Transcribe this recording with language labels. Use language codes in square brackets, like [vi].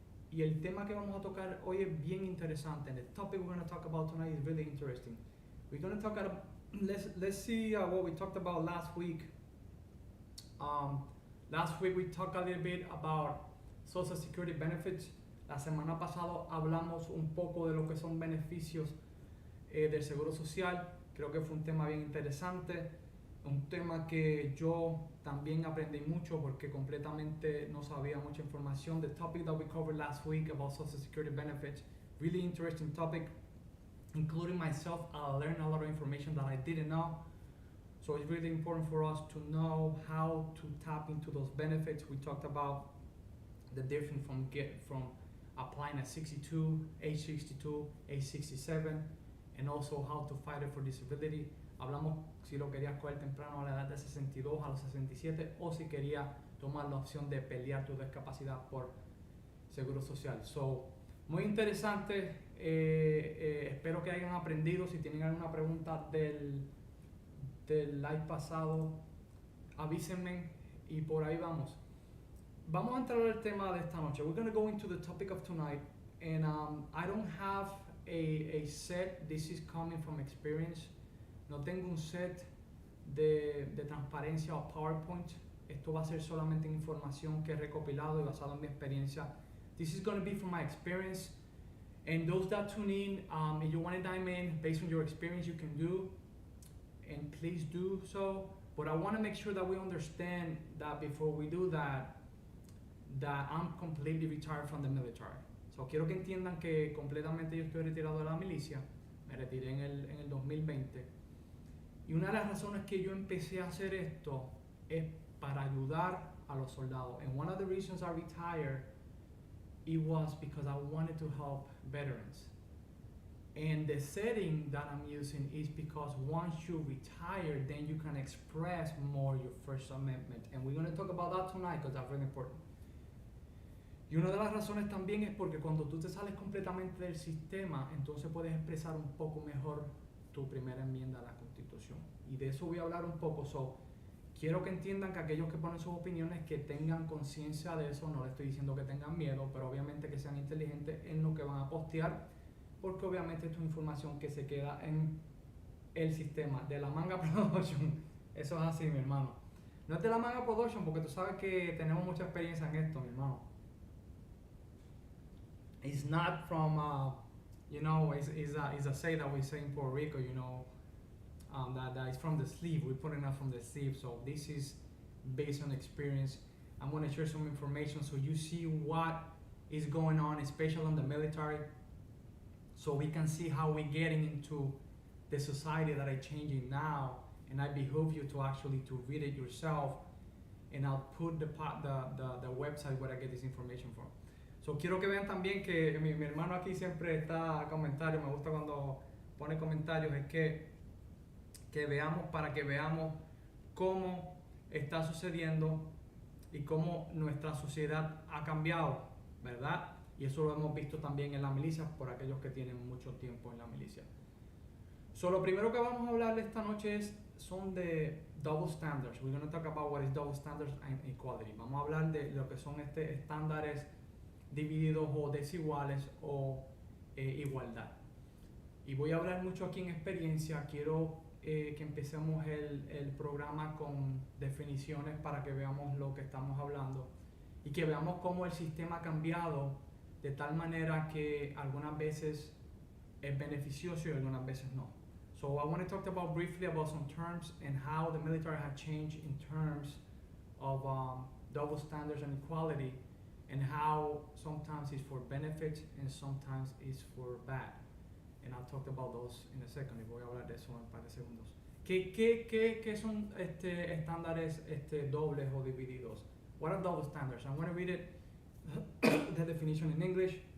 [es] Y el tema que vamos a tocar hoy es bien interesante. [en] And the topic we're going to talk about tonight is really interesting. We're going to talk about, let's see what we talked about last week. Last week we talked a little bit about Social Security benefits. [es] La semana pasada hablamos un poco de lo que son beneficios del Seguro Social. Creo que fue un tema bien interesante. un tema que yo también aprendí mucho porque completamente no sabía mucha información. [en] The topic that we covered last week about Social Security benefits, really interesting topic, including myself. I learned a lot of information that I didn't know. So it's really important for us to know how to tap into those benefits. We talked about the difference from applying at 62, age 62, age 67, and also how to fight it for disability. [es] Hablamos si lo querías coger temprano a la edad de 62, a los 67, o si querías tomar la opción de pelear tu discapacidad por seguro social. So, muy interesante. Espero que hayan aprendido. Si tienen alguna pregunta del live pasado, avísenme y por ahí vamos. Vamos a entrar al tema de esta noche. [en] We're going to go into the topic of tonight, and I don't have a set. This is coming from experience. [es] No tengo un set de transparencia o PowerPoint. Esto va a ser solamente información que he recopilado y basado en mi experiencia. [en] This is going to be from my experience. And those that tune in, if you want to dive in based on your experience, you can do. And please do so. But I want to make sure that we understand that before we do that I'm completely retired from the military. [es] So quiero que entiendan que completamente yo estoy retirado de la milicia. Me retiré en el 2020. Y una de las razones que yo empecé a hacer esto es para ayudar a los soldados. [en] And one of the reasons I retired, it was because I wanted to help veterans. And the setting that I'm using is because once you retire, then you can express more your First Amendment. And we're going to talk about that tonight because that's really important. [es] Y una de las razones también es porque cuando tú te sales completamente del sistema, entonces puedes expresar un poco mejor tu primera enmienda a la Constitución. Y de eso voy a hablar un poco. So, quiero que entiendan que aquellos que ponen sus opiniones, que tengan conciencia de eso. No les estoy diciendo que tengan miedo, pero obviamente que sean inteligentes en lo que van a postear, porque obviamente esto es información que se queda en el sistema de la Manga Production. Eso es así, mi hermano. No es de la Manga Production porque tú sabes que tenemos mucha experiencia en esto, mi hermano. [en] It's not from, it's a say that we say in Puerto Rico, that is from the sleeve. We put it out from the sleeve. So this is based on experience. I'm going to share some information so you see what is going on, especially in the military, so we can see how we're getting into the society that is changing now. And I behoove you to actually to read it yourself. And I'll put the website where I get this information from. [es] So quiero que vean también que mi hermano aquí siempre está a comentarios. Me gusta cuando pone comentarios. Es que veamos, para que veamos cómo está sucediendo y cómo nuestra sociedad ha cambiado, ¿verdad? Y eso lo hemos visto también en la milicia por aquellos que tienen mucho tiempo en la milicia. So, lo primero que vamos a hablar esta noche son de double standards. [en] We're going to talk about what is double standards and equality. [es] Vamos a hablar de lo que son estándares divididos o desiguales o igualdad. Y voy a hablar mucho aquí en experiencia. Quiero que empecemos el programa con definiciones para que veamos lo que estamos hablando y que veamos cómo el sistema ha cambiado de tal manera que algunas veces es beneficioso y algunas veces no. [en] So I want to talk about briefly about some terms and how the military has changed in terms of double standards and equality, and how sometimes it's for benefit and sometimes it's for bad. And I'll talk about those in a second. [es] Y voy a hablar de eso en un par de segundos. ¿Qué son estándares dobles o divididos? [en] What are double standards? I'm going to read it, the definition in English.